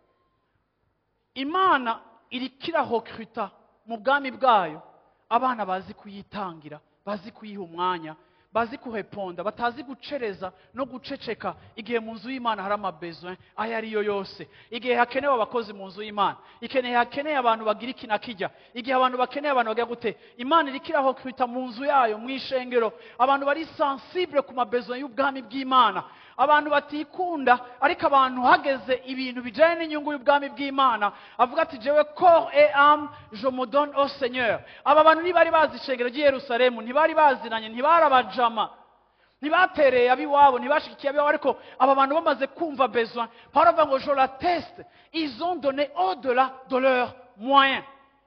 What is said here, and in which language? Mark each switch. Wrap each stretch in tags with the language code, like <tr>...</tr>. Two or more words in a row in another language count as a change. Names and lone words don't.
<rn>Imana iriko irahokrita mu bwami bwayo abana bazi kuyitangira, bazi kuyiha umwanya, bazi kuheponda, batazi gucereza no guceceka igihe mu nzu y'Imana hari amabesoin ayo ariyo yose, igihe hakenewe abakozi mu nzu y'Imana, igihe hakeneye abantu bagira iki na kijya, igihe abantu bakeneye abantu bagira gute. Imana iriko irahokrita mu nzu yayo, mu ishengero, abantu bari sensible ku mabesoin y'ubwami bw'Imana, abantu batikunda, ariko abantu hageze ibintu bijanye n'inyungu y'ubwami bw'Imana avuga ati jewe</rn> <fr>corps et âme je me donne au Seigneur.</fr> <rn>Aba bantu ntibari bazi ishengero ry'i Yerusalemu, ntibari bazinanye, ntibarabajama, ntibatereye abiwabo, ntibashikiye abiwabo, ariko aba bantu bamaze kumva besoin, Pawulo avuga ngo</rn> <fr>je l'atteste, ils ont donné au-delà de leurs moyens.</fr>